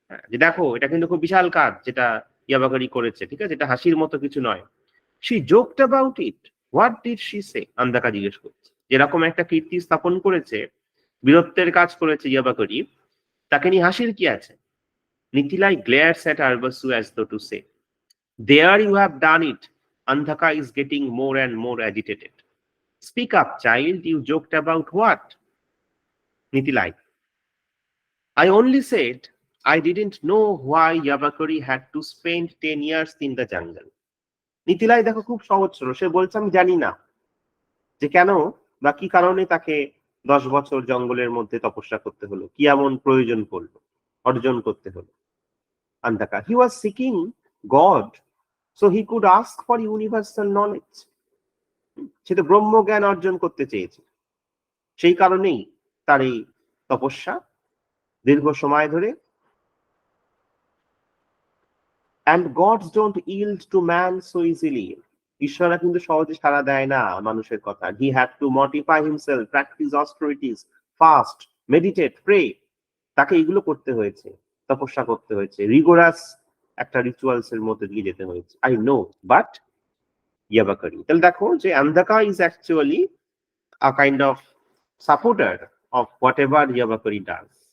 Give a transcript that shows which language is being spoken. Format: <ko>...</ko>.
<bn>যে দেখো, এটা কিন্তু খুব বিশাল কাজ যেটা ইয়াবাকারি করেছে, ঠিক আছে, এটা হাসির মতো কিছু নয়।</bn> <en>She joked about it, what did she say? Andhaka</en> <bn>জিজ্ঞেস করছে। যেরকম একটা কীর্তি স্থাপন করেছে, বীরত্বের কাজ করেছে ইয়াবাকারি, তাকে নিয়ে হাসির কি আছে?</bn> <en>Nitilai glares at Arbasu as though to say, there you have done it. Andhaka is getting more and more agitated. Speak up, child, you joked about what? Nitilai, I only said I didn't know why Yabakari had to spend 10 years in the jungle.</en> <bn>নিতিলাই দেখো খুব সহজ ছিল, সে বলছে আমি জানি না যে কেন বা কি কারণে তাকে 10 বছর জঙ্গলের মধ্যে তপস্যা করতে হলো, কি এমন প্রয়োজন পড়লো, অর্জন করতে হলো।</bn> <en>Andhaka, he was seeking God so he could ask for universal knowledge.</en> <bn>সে তো ব্রহ্মজ্ঞান অর্জন করতে চেয়েছে, সেই কারণেই তার এই তপস্যা দীর্ঘ সময় ধরে।</bn> <en>And gods don't yield to man so easily.</en> <bn>ঈশ্বররা কিন্তু সহজে সাড়া দেয় না মানুষের কথা।</bn> <en>He had to mortify himself, practice austerities, fast, meditate, pray.</en> <bn>তাকে এগুলো করতে হয়েছে, তপস্যা করতে হয়েছে, রিগোরাস একটা রিচুয়ালস এর মধ্যে দিয়ে যেতে হয়েছে।</bn> <en>I know, but Yabakari.</en> <bn>তাহলে দেখো যে</bn> <en>Andhaka is actually a kind of supporter of whatever Yabakari does.</en>